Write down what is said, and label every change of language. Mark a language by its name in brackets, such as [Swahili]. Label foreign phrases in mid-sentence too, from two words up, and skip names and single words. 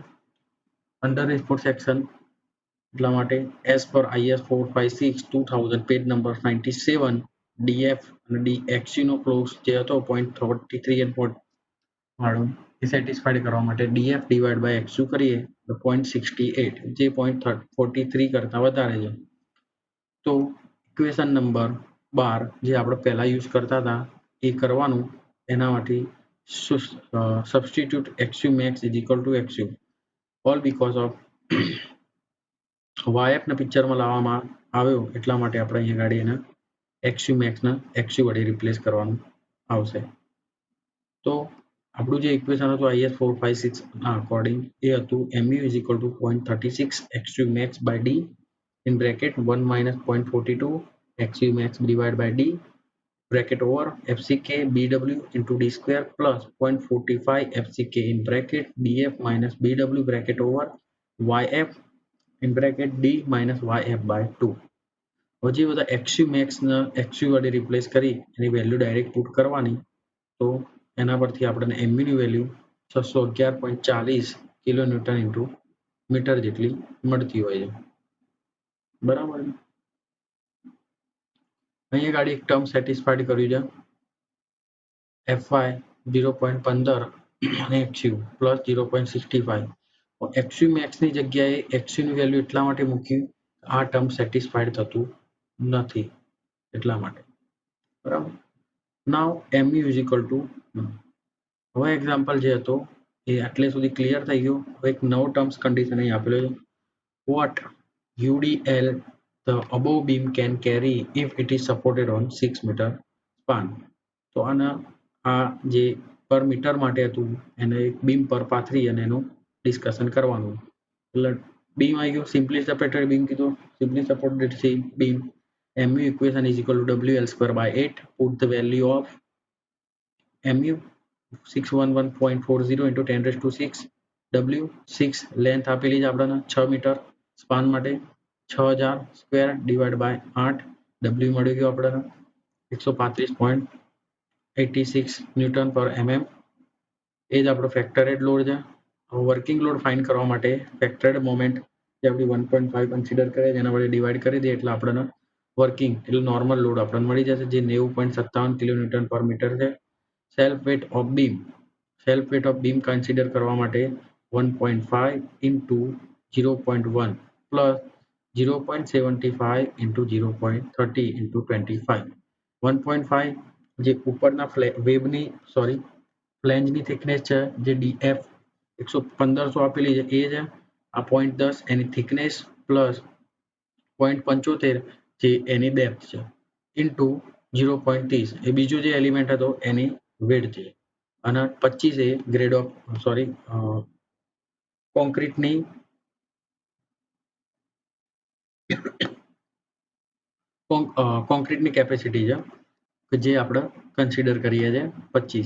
[English] under reinforced section [Gujarati] એટલા માટે [English] as per [Gujarati] IS456 2000 [English] page number [Gujarati] 97 DF અને DXU નો ક્લોઝ જે હતો 0.33 અને વાળો એ સેટિસ્ફાઈડ કરવા માટે DF [English] divide by [Gujarati] XU કરીએ તો 0.68 જે 0.43 કરતા વધારે છે. તો [English] equation number [Gujarati] 12 જે આપણે પહેલા યુઝ કરતા હતા એ કરવાનું. એનામાંથી [English] substitute XU max is equal to XU all because of YF [Gujarati] ને પિક્ચરમાં લાવવામાં આવ્યો એટલા માટે આપણે અહીંયા ગાડી એને XU max ને XU વડે રિપ્લેસ કરવાનું આવશે. તો આપણું જે ઇક્વેશન હતું [English] IS456 [Gujarati] ના અકોર્ડિંગ એ હતું [English] mu is equal to 0.36 XU max by D in bracket 1 minus 0.42 XU max divided by D bracket over FCK BW into D square plus 0.45 FCK in bracket DF minus BW bracket over YF in bracket D minus YF by 2. [Gujarati] હજી બધા XU max ને XU વડે રિપ્લેસ કરી એની વેલ્યુ ડાયરેક્ટ પુટ કરવાની. તો એના પરથી આપણને mu ની વેલ્યુ 611.40 [English] kilo newton into meter [Gujarati] જેટલી મળતી હોય છે. બરાબર. અહીંયા ગાડી એક [English] term satisfied [Gujarati] કર્યું છે FY 0.15 અને XU પ્લસ 0.65. XU max ની જગ્યાએ XU ની વેલ્યુ એટલા માટે મૂકી આ [English] term satisfied [Gujarati] થતું નથી એટલા માટે. બરાબર. [English] now mu is equal to [Gujarati] હવે એક્ઝામ્પલ જે હતો એ આટલે સુધી ક્લિયર થઈ ગયું. હવે એક નવો [English] terms condition [Gujarati] અહીં આપેલો છે [English] what UDL the above beam can carry if it is supported on 6 meter span. [Gujarati] તો આના આ જે [English] per meter [Gujarati] માટે હતું એને એક બીમ પર પાથરી અને એનું ડિસ્કશન કરવાનું. એટલે બીમ આવી ગયું [English] simply supported beam [Gujarati] કીધું. [English] simply supported beam mu equation is equal to WL square by 8. Put the value of mu 611.40 into 10 raised to 6 W 6 લેન્થ [Gujarati] આપેલી છે આપણને [English] 6 meter span માટે 6000 square divide by 8 W [Gujarati] મળી ગયો આપણને [English] 135.86 newton per mm. [Gujarati] એ જ આપણો [English] factored load [Gujarati] છે. [English] working load find [Gujarati] કરવા માટે [English] factored moment [Gujarati] જે આપણે 1.5 કન્સિડર કરે છે એના વડે ડિવાઈડ કરી દઈએ એટલે આપણને વર્કિંગ એટલે [English] normal load [Gujarati] આપણને મળી જશે જે 90.57 [English] kilo newton per meter [Gujarati] છે. [English] self weight of beam consider [Gujarati] કરવા માટે [English] 1.5 into 0.1 plus 0.75 into 0.30 into 25. [Gujarati] 1.5 જે ઉપરના વેબની ફ્લેંજની થિકનેસ છે જે DF 1500 આપેલી છે એ છે. આ 0.10 એની થિકનેસ પ્લસ 0.75 જે એની ડેપ્થ છે ઇન્ટુ 0.30 એ બીજો જે એલિમેન્ટ હતો એની વેડ છે અને 25 એ [English] grade of concreteની [Gujarati] કેપેસિટી છે કે જે આપણે કન્સિડર કરીએ છીએ 25.